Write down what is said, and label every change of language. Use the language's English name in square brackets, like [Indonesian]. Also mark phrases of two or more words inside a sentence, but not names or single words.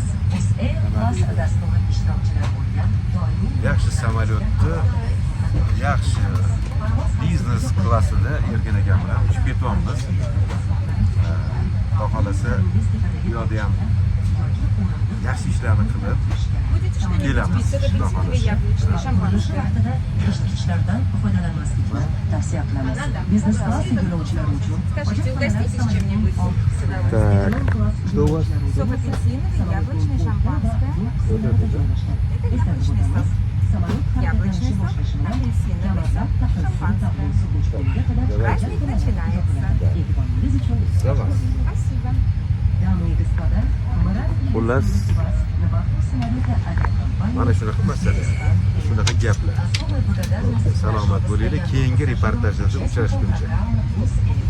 [Uzbek] Biz Airbus dasturi ishtirokchilari bo'lgan doimiy Yaxshi samolyotni yaxshi biznes klassida Erkin aka bilan uchib ketyapmiz. Xudo xolasa bu yoqda ham yaxshi ishlarni qilib [Russian] Будете что-нибудь [Kazakh] Келеміз, [Russian] пить? Купить [Uzbek] Xudo [Russian] себе [Uzbek] xolasa. [Russian] яблочный шампанское. [Uzbek] vaqtida ichkichlardan foydalanmaslikni tavsiya qilamiz. Biznes klass yo'lovchilari uchun [Russian] Скажите, угоститесь чем-нибудь с удовольствием. Что у вас? Сок апельсиновый, яблочный, шампанское. Это яблочный сок. Яблочный сок, апельсиновый сок, шампанское. Праздник начинается. За вас. Спасибо. [Uzbek] Xullas, mana shunaqa masala, shunaqa gaplar. Salomat bo'linglar. Keyingi reportajlarda uchrashguncha.